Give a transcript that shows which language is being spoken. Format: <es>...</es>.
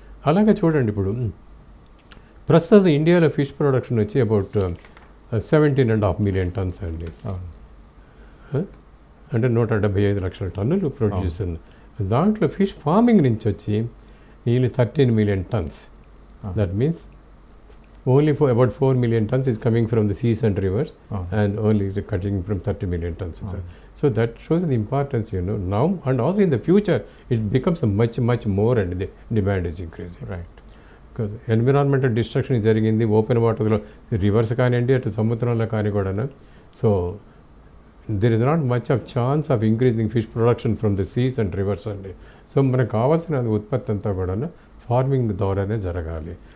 <te>అలాగే చూడండి, ఇప్పుడు ప్రస్తుతం ఇండియాలో ఫిష్ ప్రొడక్షన్ వచ్చి అబౌట్ 17.5 million tons అండి. అంటే 175 లక్షల టన్నులు ప్రొడ్యూస్ చేస్తుంది. దాంట్లో ఫిష్ ఫార్మింగ్ నుంచి వచ్చి nearly 13 million tons.</te> <en>That means only for about 4 million tons is coming from the seas and rivers, and only is cutting from 30 million tons. So that shows the importance, now and also in the future it becomes a much more, and the demand is increasing. Right.</en> <te>Because environmental destruction జరిగింది open వాటర్లో, reverse కానివ్వండి అటు సముద్రంలో కానీ కూడా.</te> <en>So there is not much of chance of increasing fish production from the seas and rivers అండి.</en> <te>So మనకు కావాల్సిన ఉత్పత్తి అంతా కూడా ఫార్మింగ్ ద్వారానే జరగాలి.</te>